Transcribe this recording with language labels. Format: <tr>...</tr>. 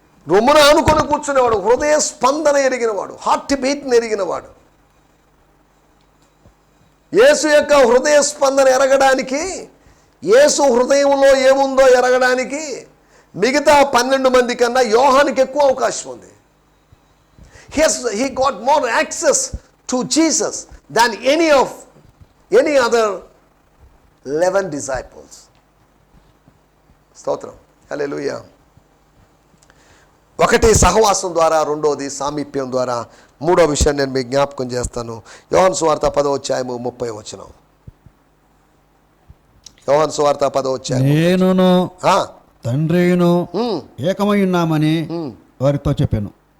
<te>రొమ్మున ఆనుకొని కూర్చునేవాడు, హృదయ స్పందన ఎరిగినవాడు, హార్ట్ బీట్ని ఎరిగినవాడు. యేసు యొక్క హృదయ స్పందన ఎరగడానికి, యేసు హృదయంలో ఏముందో ఎరగడానికి మిగతా 12 మంది కన్నా యోహానికి ఎక్కువ అవకాశం ఉంది.</te> <en>He got more access to Jesus than any other 11 disciples.</en> <te>స్తోత్రం. హల్లెలూయా. ఒకటి సహవాసం ద్వారా, రెండోది సామీప్యం ద్వారా. మూడో విషయం నేను మీకు జ్ఞాపకం చేస్తాను. యోహాను సువార్త 10:30. యోహాను సువార్త 10:30. నేనును తండ్రిను ఏకమై ఉన్నామని వారితో చెప్పాను.</te>